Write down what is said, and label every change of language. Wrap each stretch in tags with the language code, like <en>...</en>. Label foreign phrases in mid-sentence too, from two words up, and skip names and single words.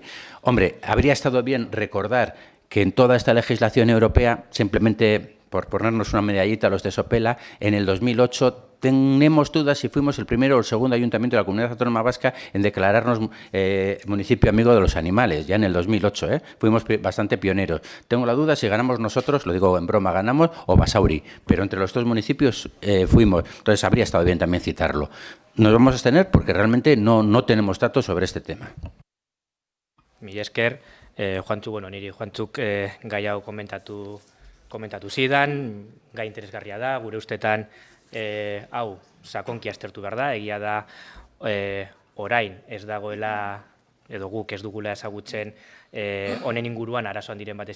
<es>Hombre, habría estado bien recordar que en toda esta legislación europea, simplemente por ponernos una medallita a los de Sopela, en el 2008 tenemos dudas si fuimos el primero o el segundo ayuntamiento de la Comunidad Autónoma Vasca en declararnos municipio amigo de los animales, ya en el 2008, fuimos bastante pioneros. Tengo la duda si ganamos nosotros, lo digo en broma, ganamos, o Basauri, pero entre los dos municipios fuimos, entonces habría estado bien también citarlo. Nos vamos a abstener porque realmente no tenemos datos sobre este tema.</es> <eu>Mila esker, Juantxu, niri Juantxuk gai hau komentatu zidan, gai interesgarria da, gure ustetan hau sakonki aztertu behar da, egia da orain ez dagoela, edo guk ez dugula ezagutzen honen inguruan arazoan diren bat</eu>